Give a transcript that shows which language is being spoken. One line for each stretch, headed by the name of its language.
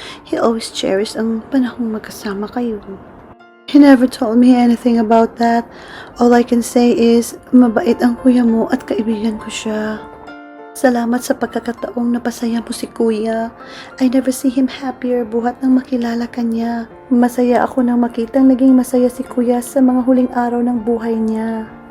English: He always cherished
Filipino: ang panahong magkasama kayo.
English: He never told me anything about that. All I can say is,
Filipino: mabait ang kuya mo at kaibigan ko siya. Salamat sa pagkakataong napasaya mo si Kuya.
English: I never see him happier
Filipino: buhat nang makilala ka niya. Masaya ako nang makitang naging masaya si Kuya sa mga huling araw ng buhay niya.